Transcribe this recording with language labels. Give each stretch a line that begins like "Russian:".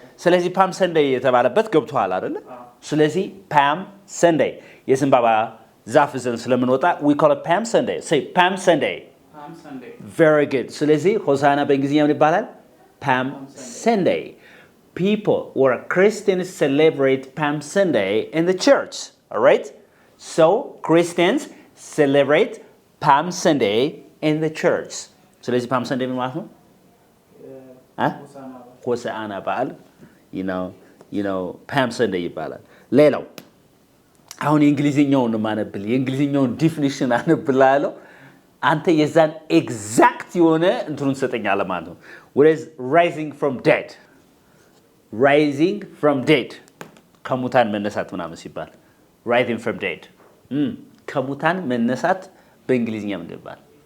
Amharic: ስለዚህ palm Sunday የተባለበት ገብቷል አይደል?
English: ስለዚህ palm Sunday
Amharic: የዘንባባ ዛፍ ዘን ስለምንወጣ
English: we call it Palm Sunday. Say Palm Sunday. Palm Sunday. Very good.
Amharic: ስለዚህ ሆሳና በእንግሊዝኛ ምን ይባላል?
English: Palm Sunday. People or Christians celebrate Palm Sunday in the church. All right? So Christians celebrate Palm Sunday in the church.
Amharic: ስለዚህ Palm Sunday ምን ማለት ነው? ሆሳና በዓል
English: you know Palm Sunday
Amharic: ይባላል. ሌላው አሁን የእንግሊዝኛውን ማነብል የእንግሊዝኛውን ዲፊኒሽን አነብላለሁ አንተ የዛን ኤግዛክት የሆነ እንትኑን ሰጠኛለህ ማለት ነው.
English: What is rising from dead
Amharic: ከሙታን መነሳት ምናምን ሲባል
English: rising from dead
Amharic: ከሙታን መነሳት በእንግሊዝኛ ምን ይባላል?